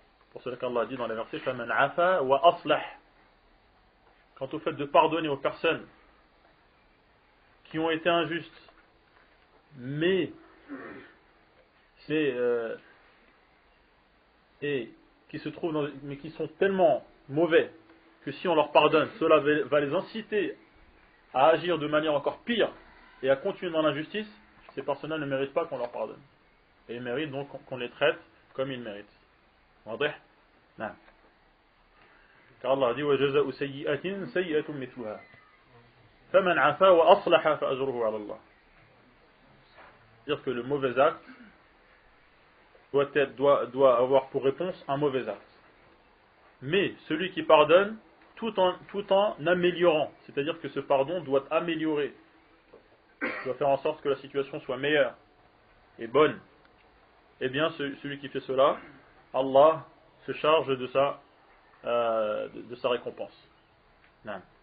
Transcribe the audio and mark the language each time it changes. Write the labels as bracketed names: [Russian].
[French] Pour cela qu'Allah dit dans les versets [Arabic] فَمَنْ عَفَا وَأَصْلَحْ. [French] Quant au fait de pardonner aux personnes qui ont été injustes, mais et qui se trouvent mais qui sont tellement mauvais que si on leur pardonne, cela va les inciter à agir de manière encore pire et à continuer dans l'injustice, ces personnes-là ne méritent pas qu'on leur pardonne. Et ils méritent donc qu'on les traite comme ils méritent. Non. Car Allah dit [Arabic] وَجَزَاءُ سَيِّئَةٍ سَيِّئَةٌ مِثْلُهَا فَمَنْ عَفَا وَأَصْلَحَ فَأَجْرُهُ عَلَى اللَّهِ. [French] C'est-à-dire que le mauvais acte doit avoir pour réponse un mauvais acte. Mais celui qui pardonne tout en améliorant, c'est-à-dire que ce pardon doit améliorer, doit faire en sorte que la situation soit meilleure et bonne, eh bien celui qui fait cela, Allah se charge de sa récompense. Non.